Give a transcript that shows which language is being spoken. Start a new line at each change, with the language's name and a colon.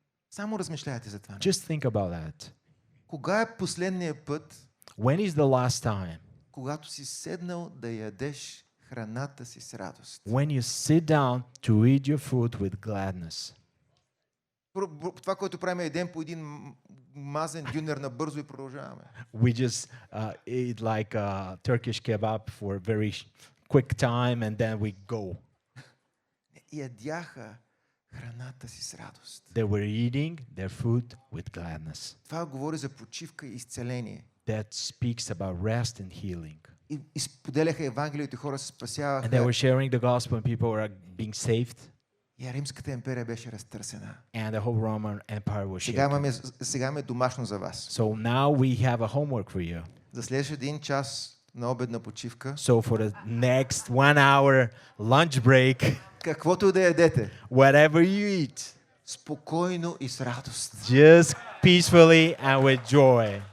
Bulgarian: Само размишляйте за това.
English: Just think about that.
Bulgarian: Кога е последният път,
English: When is the last time
Bulgarian: когато си седнал да ядеш храната си с радост?
English: when you sit down to eat your food with gladness?
Bulgarian: Това, което правим е един по един мазен дюнер на бързо и продължаваме.
English: We just eat like a Turkish kebab for a very quick time and then we go.
Bulgarian: Ядяха храната си с радост.
English: They were eating their food with gladness.
Bulgarian: Това говори за почивка и изцеление.
English: That speaks about rest and healing.
Bulgarian: И споделяха Евангелието и хора се
English: And they
Bulgarian: спасяваха.
English: were sharing the gospel and people were being saved.
Bulgarian: И Римската империя беше разтърсена.
English: And the whole Roman Empire was
Bulgarian: Сега имаме домашно за вас.
English: So now we have a homework for you.
Bulgarian: За следващия един час на обедна почивка,
English: So for the next 1 hour lunch break,
Bulgarian: каквото да ядете,
English: whatever you eat,
Bulgarian: спокойно и с радост.
English: just peacefully and with joy.